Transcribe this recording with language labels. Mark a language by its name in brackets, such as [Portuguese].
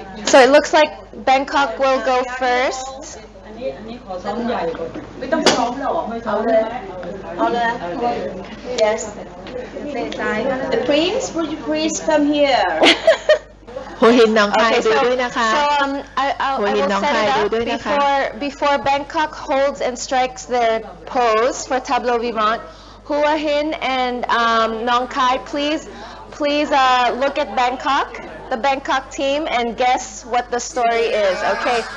[English] So it looks like Bangkok will go first. [Thai] ไม่ต้องซ้อมหรอไม่ซ้อมเลยเอาเลย [English] Yes The prince would you please come here [Thai] หัวหินหนองคายดูด้วยนะคะ [English] So I will set it up before Bangkok holds and strikes their pose for tableau vivant. Hua Hin and Nong Khai, please look at Bangkok, the Bangkok team, and guess what the story is. Okay.